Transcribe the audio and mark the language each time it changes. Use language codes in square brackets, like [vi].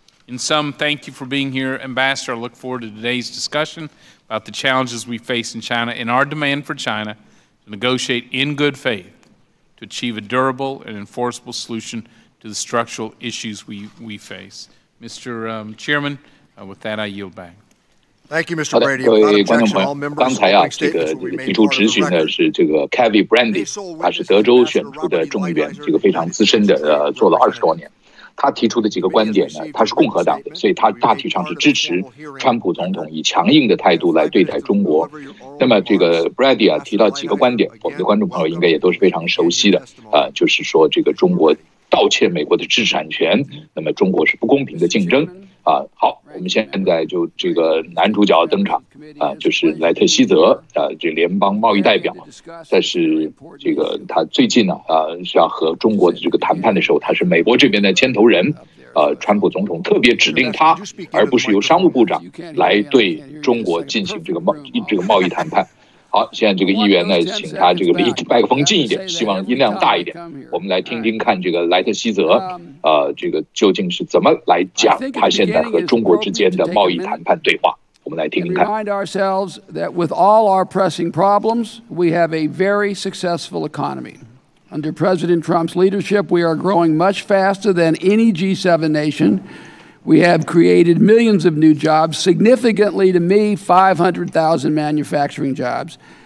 [en] In sum, thank you for being here, Ambassador. I look forward to today's discussion about the challenges we face in China and our demand for China to negotiate in good faith to achieve a durable and enforceable solution to the structural issues we face. Mr. Chairman, with that, I yield back. Thank you, Mr. Brady. [zh] 各位观众朋友，刚才这个提出质询的是这个 Kevin Brandy， 他是德州选出的众议员，这个非常资深的，做了20多年。他提出的几个观点呢，他是共和党的，所以他大体上是支持川普总统以强硬的态度来对待中国。那么这个 Brady 提到几个观点，我们的观众朋友应该也都是非常熟悉的，就是说这个中国盗窃美国的知识产权，那么中国是不公平的竞争。好，我们现在就这个男主角登场，就是莱特希泽，这联邦贸易代表。但是这个他最近呢，是要和中国的这个谈判的时候，他是美国这边的牵头人。川普总统特别指定他，而不是由商务部长来对中国进行这个贸易谈判。好，现在这个议员呢，请他这个离麦克风近一点，希望音量大一点。我们来听听看这个莱特希泽，这个究竟是怎么来讲他现在和中国之间的贸易谈判对话。我们来听听看。 [en] Remind ourselves that with all our pressing problems, we have a very successful economy. Under President Trump's leadership, we are growing much faster than any G7 nation. We have created millions of new jobs, significantly to me, 500,000 manufacturing jobs.